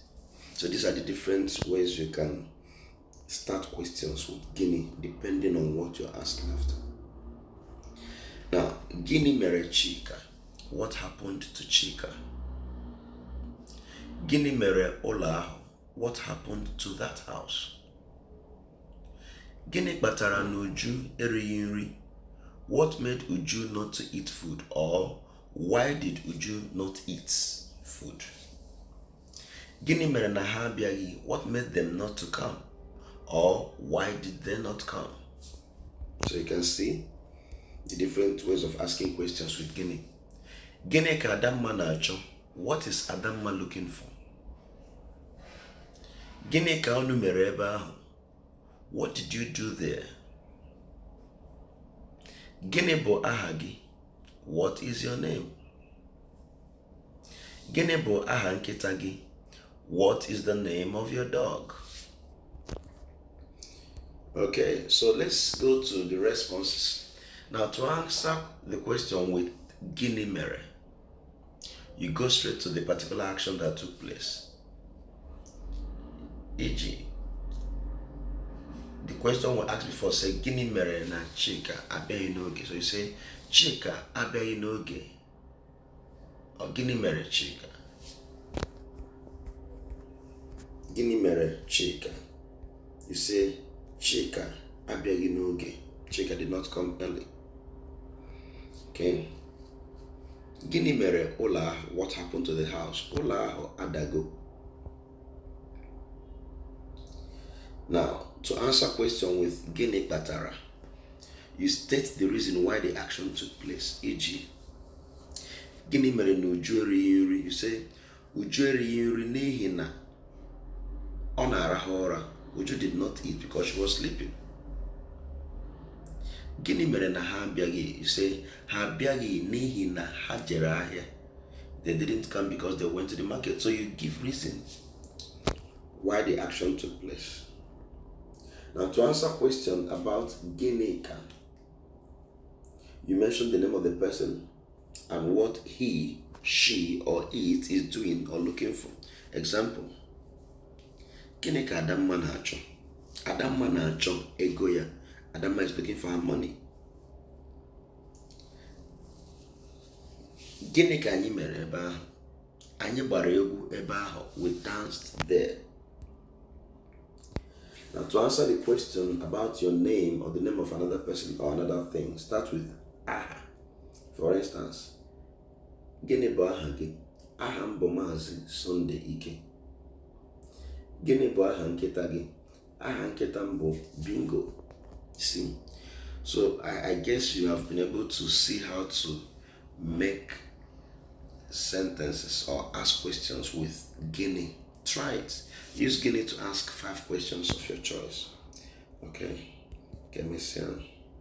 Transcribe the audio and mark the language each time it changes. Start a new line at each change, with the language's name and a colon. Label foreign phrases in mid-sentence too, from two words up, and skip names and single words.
English: So these are the different ways you can start questions with Guinea depending on what you're asking after.
Igbo: Now, Guinea mere Chika.
English: What happened to Chika?
Igbo: Guinea mere Ola.
English: What happened to that house?
Igbo: Gini kpatara na Uju erighị nri.
English: What made Uju not to eat food? Or why did Uju not eat food?
Igbo: Gini mere na ha abịaghị.
English: What made them not to come? Or why did they not come? So you can see the different ways of asking questions with Gini.
Igbo: Gini ka Adamma na-acho.
English: What is Adamma looking for?
Igbo: Gini ka unu mere ebe ahụ?
English: What did you do there?
Igbo: Gini bụ aha gị?
English: What is your name?
Igbo: Gini bụ aha nkịta gị?
English: What is the name of your dog? Okay, so let's go to the responses. Now to answer the question with
Igbo: Gini mere,
English: you go straight to the particular action that took place. E.g., the question we asked before say
Igbo: Gini mere na Chika abịaghị n'oge.
English: So you say
Igbo: Chika abịaghị n'oge. Or Gini mere Chika. Gini mere Chika.
English: You say
Igbo: Chika abịaghị n'oge.
English: Chika did not come early.
Igbo: Okay. Gini mere ụlọ ahụ.
English: What happened to the house?
Igbo: Ụlọ ahụ adago.
English: Now, to answer question with
Igbo: Gini kpatara,
English: you state the reason why the action took place.
Igbo: E.g., Gini mere na Uju erighị nri.
English: You say
Igbo: Uju erighị nri n'ihi na ọ na-arahụ ụra.
English: Uju did not eat because she was sleeping.
Igbo: Gini mere na ha abịaghị.
English: You say
Igbo: ha abịaghị n'ihi na ha jere ahịa.
English: They didn't come because they went to the market. So you give reason why the action took place. Now to answer question about
Igbo: Gini ka,
English: you mention the name of the person and what he, she, or it is doing or looking for.
Igbo: Example, Gini ka Adamma na-acho. Adamma na-acho ego ya.
English: Adamma is looking for her money.
Igbo: Gini ka anyị mere ebe ahụ? Anyị gbara egwu ebe ahụ.
English: We danced there. Now to answer the question about your name or the name of another person or another thing, start with aha. For instance,
Igbo: Gini bụ aha gị? Aha m bụ Maazị Sunday Ike. Gini bụ aha nkịta gị? Aha nkịta m bụ Bingo.
English: See? So I guess you have been able to see how to make sentences or ask questions with Gini. Try it. Use Gini to ask 5 questions of your choice. Okay. Get me soon.